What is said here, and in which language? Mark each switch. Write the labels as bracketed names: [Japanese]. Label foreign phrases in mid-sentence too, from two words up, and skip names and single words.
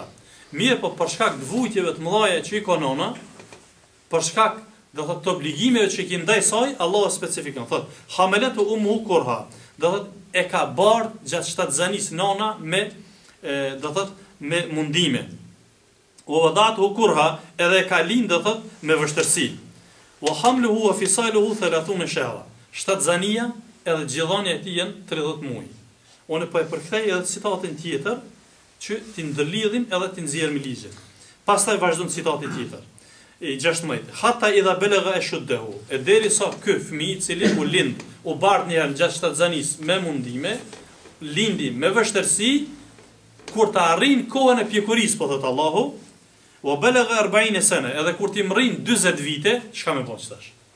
[Albanian] Mirë, po për shkak të vujtjeve të mëdha që i ka nëna, për shkak do thotë të obligimeve që i ndaj saj, Allah e specifikon. Thotë [Arabic] حملته أمه كرها. [Albanian] Do thotë e ka bardh gjatë shtatzanisë nëna me do thotë me mundime. [Arabic] ووضعته كرها, [Albanian] edhe ka lind do thotë me vështirësi. [Arabic] وحمله وفصاله 30 شهرا. [Albanian] Shtatzania edhe gjithëdhënia e tij janë 30 muaj. Unë po e përkthej edhe citatin tjetër që ti ndërlidhim edhe ti nxjerrim ligjet. Pastaj vazhdon citati tjetër. I 16. [Arabic] حتى إذا بلغ أشده. [Albanian] E derisa ky fëmijë i cili u lind, u bardh një herë gjatë shtatzanisë me mundime, lindi me vështirësi, kur të arrin kohën e pjekurisë, po thot Allahu, [Arabic] وبلغ 40 سنة, [Albanian] edhe kur ti mrin 40 vite, çka më bën tash?